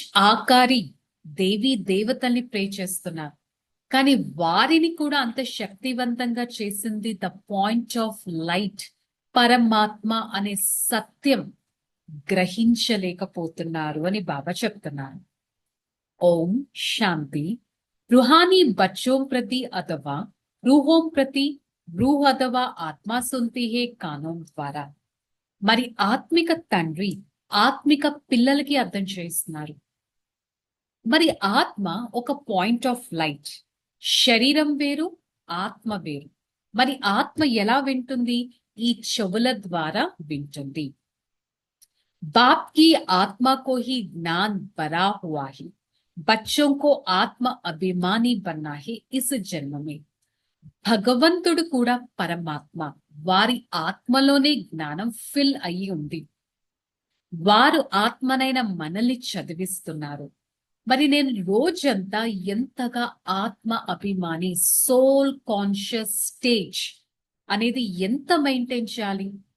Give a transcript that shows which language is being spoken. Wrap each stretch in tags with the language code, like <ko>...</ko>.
<te>ఆకారి దేవీ దేవతల్ని ప్రే చేస్తున్నారు, కానీ వారిని కూడా అంత శక్తివంతంగా చేసింది ద పాయింట్ ఆఫ్ లైట్, పరమాత్మ అనే సత్యం గ్రహించలేకపోతున్నారు అని బాబా చెప్తున్నారు. ఓం శాంతి.</te> <hi>रूहानी बच्चों प्रति अथवा रूहों प्रति रूह अथवा आत्मा सुनती है कानों ద్వారా.</hi> <te>మరి ఆత్మిక తండ్రి ఆత్మిక పిల్లలకి అర్థం చేస్తున్నారు. మరి ఆత్మ ఒక పాయింట్ ఆఫ్ లైట్, శరీరం వేరు, ఆత్మ వేరు. మరి ఆత్మ ఎలా వింటుంది? ఈ చెవుల ద్వారా వింటుంది.</te> <hi>बाप की आत्मा को ही ज्ञान भरा हुआ है, बच्चों को आत्म अभिमानी बनना है इस जन्म में.</hi> <te>భగవంతుడు కూడా పరమాత్మ, వారి ఆత్మలోనే జ్ఞానం ఫిల్ అయి ఉంది. వారు ఆత్మనైన మనల్ని చదివిస్తున్నారు. మరి నేను రోజంతా ఎంతగా ఆత్మ అభిమాని, సోల్ కాన్షియస్ స్టేజ్ అనేది ఎంత మెయింటైన్ చేయాలి?</te>